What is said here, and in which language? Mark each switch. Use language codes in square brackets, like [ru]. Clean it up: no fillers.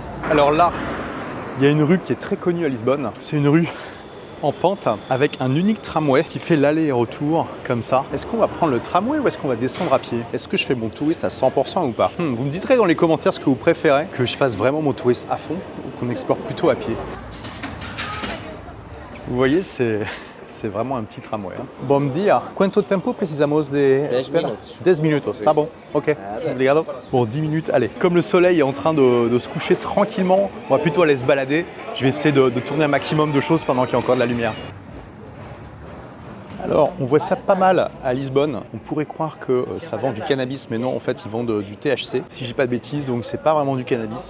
[fr] Alors là, il y a une rue qui est très connue à Lisbonne. C'est une rue en pente avec un unique tramway qui fait l'aller et retour comme ça. Est-ce qu'on va prendre le tramway ou est-ce qu'on va descendre à pied? Est-ce que je fais mon touriste à 100% ou pas? Vous me direz dans les commentaires ce que vous préférez, que je fasse vraiment mon touriste à fond ou qu'on explore plutôt à pied. Vous voyez, c'est vraiment un petit tramway. [pt] Bom dia. Quanto tempo precisamos de espera? 10 minutos. Tá bon. Ok. Obrigado. [fr] Bon, 10 minutes. Allez, comme le soleil est en train de se coucher tranquillement, on va plutôt aller se balader. Je vais essayer de tourner un maximum de choses pendant qu'il y a encore de la lumière. Alors, on voit ça pas mal à Lisbonne. On pourrait croire que ça vend du cannabis, mais non, en fait, ils vendent du THC, si je dis pas de bêtises, donc c'est pas vraiment du cannabis.